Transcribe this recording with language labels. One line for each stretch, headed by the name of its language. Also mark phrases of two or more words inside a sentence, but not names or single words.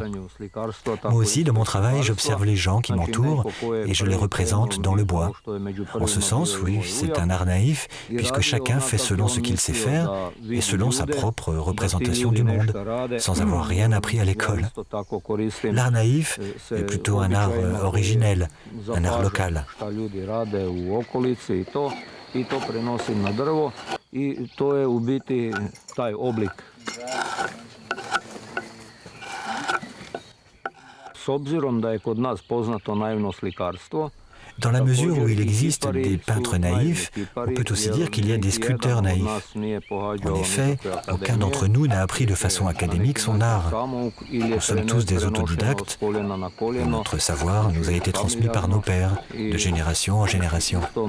French: Moi aussi, dans mon travail, j'observe les gens qui m'entourent et je les représente dans le bois. En ce sens, oui, c'est un art naïf, puisque chacun fait selon ce qu'il sait faire et selon sa propre représentation du monde, sans avoir rien appris à l'école. L'art naïf est plutôt un art originel, un art local.
Croatian: I to prenosim na drvo i to je u biti taj oblik. S obzirom da je kod nas poznato naivno slikarstvo,
French: dans la mesure où il existe des peintres naïfs, on peut aussi dire qu'il y a des sculpteurs naïfs. En effet, aucun d'entre nous n'a appris de façon académique son art. Nous sommes tous des autodidactes et notre savoir nous a été transmis par nos pères, de génération en génération.